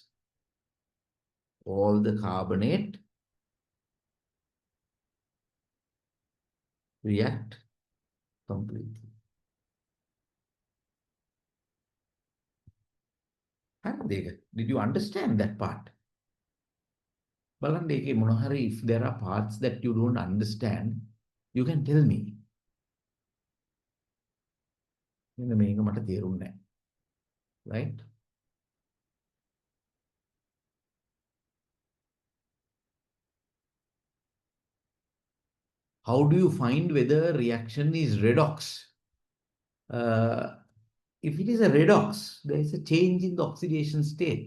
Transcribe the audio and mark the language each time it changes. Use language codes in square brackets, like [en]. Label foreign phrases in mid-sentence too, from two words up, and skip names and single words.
[en] All the carbonate react completely. Did you understand that part? [si] බලන්න ඒකේ මොන හරි [en] if there are parts that you don't understand, you can tell me. [si] මෙන්න මේක මට තේරුන්නේ නැහැ. [en] Right? How do you find whether a reaction is redox? If it is a redox, there is a change in the oxidation state.